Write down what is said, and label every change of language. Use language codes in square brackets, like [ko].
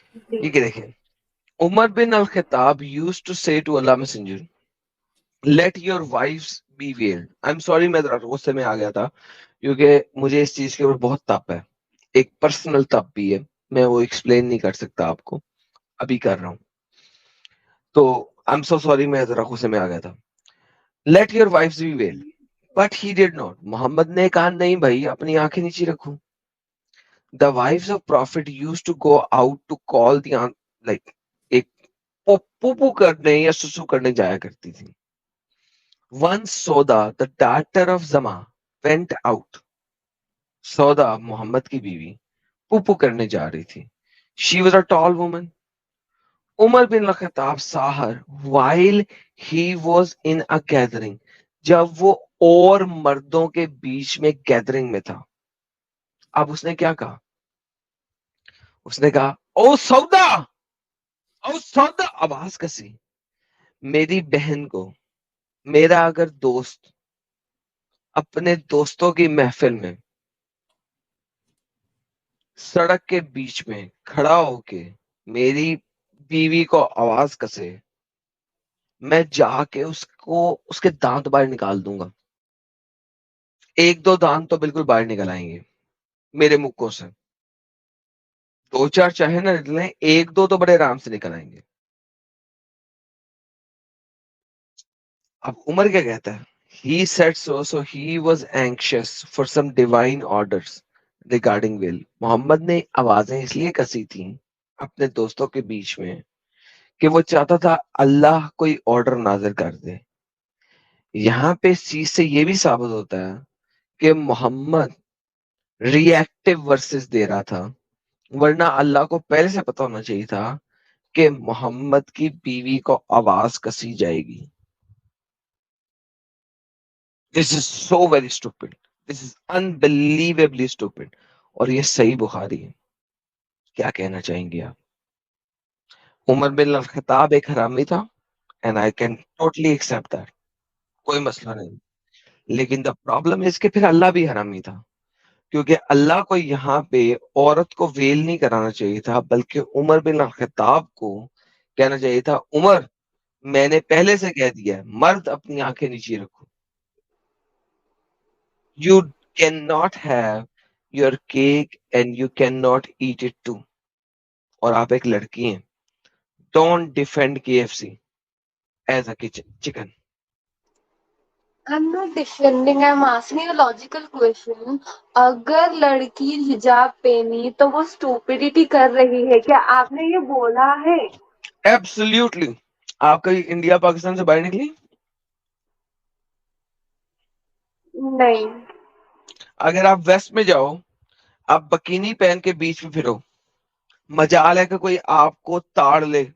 [ur] یہ کہ دیکھیں [en] عمر بن الخطاب used to say to Allah messenger let your wives be veiled. I'm sorry [ur] میں ذرا غصے میں آ گیا تھا کیونکہ مجھے اس چیز کے اوپر بہت تپ ہے, ایک پرسنل تپ بھی ہے, میں وہ ایکسپلین نہیں کر سکتا آپ کو, ابھی کر رہا ہوں. تو [en] I'm so sorry [ur] میں ذرا غصے میں آ گیا تھا. [en] let your wives be veiled but he did not. [ur] محمد نے کہا نہیں بھائی اپنی آنکھیں نیچی رکھوں. [en] The wives of Prophet used to go out to call the like [ur] ایک پوپو کرنے یا سسو کرنے جایا کرتی تھی. [en] Once Soda, the daughter of Zama, went out. [ur] سودا محمد کی بیوی پوپو کرنے جا رہی تھی. [en] She was a tall woman. عمر بن الخطاب saw her while he was in a gathering. [ur] جب وہ اور مردوں کے بیچ میں گیدرنگ میں تھا. اب اس نے کیا کہا؟ اس نے کہا او سودا, او سودا, آواز کسی. میری بہن کو میرا اگر دوست اپنے دوستوں کی محفل میں سڑک کے بیچ میں کھڑا ہو کے میری بیوی کو آواز کسے, میں جا کے اس کے دانت باہر نکال دوں گا. ایک دو دانت تو بالکل باہر نکل آئیں گے میرے مکوں سے, دو چار چاہے نہ نکلیں, ایک دو تو بڑے آرام سے نکل آئیں گے. اب عمر کیا کہتا ہے؟ [en] He said so he was anxious for some divine orders regarding will. [ur] محمد نے آوازیں اس لیے کسی تھیں اپنے دوستوں کے بیچ میں کہ وہ چاہتا تھا اللہ کوئی آرڈر نازل کر دے. یہاں پہ اس چیز سے یہ بھی ثابت ہوتا ہے کہ محمد ری ایکٹیو ورسز دے رہا تھا, ورنہ اللہ کو پہلے سے پتا ہونا چاہیے تھا کہ محمد کی بیوی کو آواز کسی جائے گی. [en] This is so very stupid. This is unbelievably stupid. [ur] اور یہ صحیح بخاری ہے. کیا کہنا چاہیں گے آپ؟ عمر بن الخطاب ایک حرامی تھا [en] and I can totally accept that. [ur] کوئی مسئلہ نہیں. لیکن دا پرابلم اس کہ پھر اللہ بھی حرامی تھا، کیونکہ اللہ کو یہاں پہ عورت کو ویل نہیں کرانا چاہیے تھا، بلکہ عمر بن الخطاب کو کہنا چاہیے تھا عمر میں نے پہلے سے کہہ دیا ہے مرد اپنی آنکھیں نیچے رکھو. [en] You can not have your cake and you can not eat it too. [ur] اور آپ ایک لڑکی ہیں، [en] Don't defend KFC as a chicken. I'm not defending, I'm asking a logical question. [ur] اگر لڑکی حجاب پہنی تو وہ اسٹوپڈیٹی کر رہی ہے، کیا آپ نے یہ بولا ہے؟ [en] Absolutely. [ur] آپ کبھی انڈیا پاکستان سے باہر نکلی؟ نہیں. اگر آپ ویسٹ میں جاؤ، آپ بکینی پہن کے بیچ میں پھرو، مجال ہے کہ کوئی آپ کو تاڑ لے.